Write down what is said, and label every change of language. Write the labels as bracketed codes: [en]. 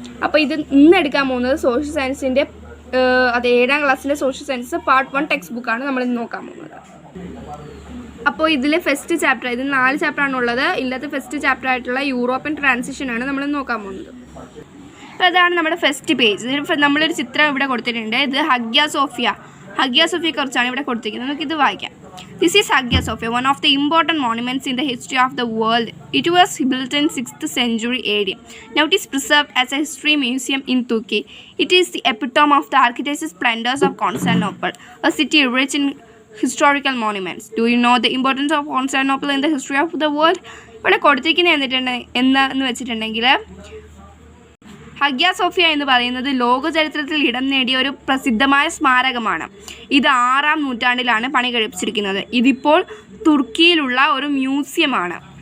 [ml] അപ്പോൾ ഇത് ഇന്ന് എടുക്കാൻ പോകുന്നത് സോഷ്യൽ സയൻസിൻ്റെ 7ാം ക്ലാസ്സിൻ്റെ സോഷ്യൽ സയൻസ് പാർട്ട് 1 ടെക്സ്റ്റ് ബുക്കാണ് നമ്മളിന്ന് നോക്കാൻ പോകുന്നത്. അപ്പോൾ ഇതിൽ ഫസ്റ്റ് ചാപ്റ്റർ, ഇതിൽ 4 ചാപ്റ്ററാണുള്ളത്. ഇതിലത്തെ ഫസ്റ്റ് ചാപ്റ്റർ ആയിട്ടുള്ള യൂറോപ്യൻ ട്രാൻസിഷനാണ് നമ്മൾ നോക്കാൻ പോകുന്നത്. അപ്പോൾ അതാണ് നമ്മുടെ ഫസ്റ്റ് പേജ്. ഇതിൽ നമ്മളൊരു ചിത്രം ഇവിടെ കൊടുത്തിട്ടുണ്ട്. ഇത് ഹഗ്യ സോഫിയയെക്കുറിച്ചാണ് ഇവിടെ കൊടുത്തിരിക്കുന്നത്. നമുക്കിത് വായിക്കാം. [en] This is Hagia Sophia, one of the important monuments in the history of the world. It was built in 6th century AD. Now it is preserved as a history museum in Turkey. It is the epitome of the architectural splendors of Constantinople, a city rich in historical monuments. Do you know the importance of Constantinople in the history of the world? [ml] ഇവിടെ കൊടുത്തിരിക്കുന്നത് എന്താണെന്ന് വെച്ചിട്ടുണ്ടെങ്കിൽ, ഹഗ്യ Sophia എന്ന് പറയുന്നത് ലോക ചരിത്രത്തിൽ ഇടം നേടിയ ഒരു പ്രസിദ്ധമായ സ്മാരകമാണ്. ഇത് 6ാം നൂറ്റാണ്ടിലാണ് പണി കഴിപ്പിച്ചിരിക്കുന്നത്. ഇതിപ്പോൾ തുർക്കിയിലുള്ള ഒരു മ്യൂസിയമാണ്.